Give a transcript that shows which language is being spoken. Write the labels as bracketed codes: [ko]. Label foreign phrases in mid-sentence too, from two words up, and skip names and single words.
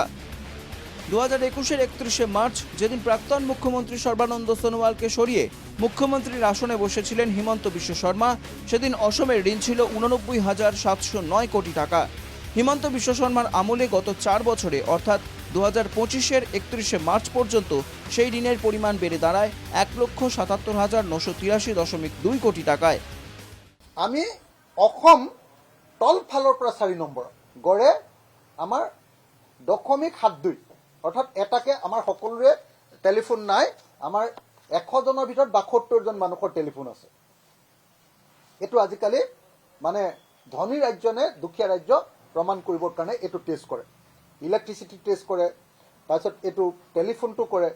[bn] ২০২১-এর ৩১শে মার্চ যেদিন প্রাক্তন মুখ্যমন্ত্রী সর্বানন্দ সোনোয়ালকে সরিয়ে মুখ্যমন্ত্রীর আসনে বসেছিলেন হিমন্ত বিশ্ব শর্মা, সেদিন অসমের ঋণ ছিল ৮৯,৭০৯ কোটি টাকা। হিমন্ত বিশ্ব শর্মার আমলে গত ৪ বছরে অর্থাৎ ২০২৫-এর ৩১শে মার্চ পর্যন্ত সেই ঋণের পরিমাণ বেড়ে দাঁড়ায় ১,৭৭,৯৮৩.২ কোটি টাকায়। [as] আমি অসম তলফালৰ পৰা ৪ নম্বৰ গড়ে আমাৰ 0.72 অৰ্থাৎ এটাকে আমাৰ সকলোৰে টেলিফোন নাই। আমাৰ ১০০ জনৰ ভিতৰত ৭২ জন মানুহৰ টেলিফোন আছে। এইটো আজিকালি মানে ধনী ৰাজ্য নে দুখীয়া ৰাজ্য প্ৰমাণ কৰিবৰ কাৰণে এইটো টেষ্ট কৰে, ইলেক্ট্ৰিচিটি টেষ্ট কৰে, তাৰপিছত এইটো টেলিফোনটো কৰে।